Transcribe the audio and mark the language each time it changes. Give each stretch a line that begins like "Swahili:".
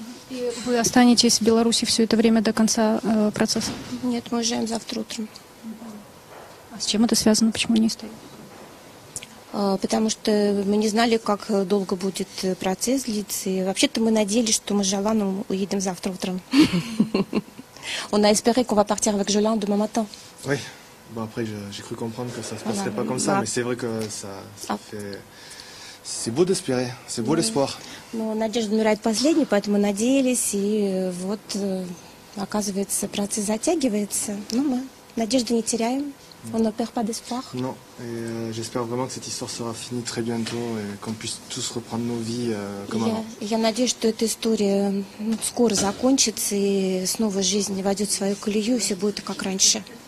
Russian: И вы останетесь в Беларуси все это время до конца процесса? Нет, мы уезжаем завтра утром. А с чем это связано? Почему не стоит? Потому что мы не знали, как долго будет процесс длиться. И вообще-то мы надеялись, что мы с Жоланом уедем завтра утром.
French: On a espéré qu'on va partir avec Jolan demain matin. Oui, bon après j'ai cru comprendre que ça se passerait pas comme ça, mais c'est vrai que ça fait... C'est beau d'espérer, c'est beau l'espoir.
Russian: Но надежда умирает последней, поэтому мы надеялись, и вот, оказывается, процесс затягивается. Но мы надежды не теряем,
French: on ne perd pas d'espoir. Non, et j'espère vraiment que cette histoire sera finie très bientôt et qu'on puisse tous reprendre nos vies comme avant.
Russian: Я надеюсь, что эта история скоро закончится, и снова жизнь войдет в свою колею, и все будет как раньше.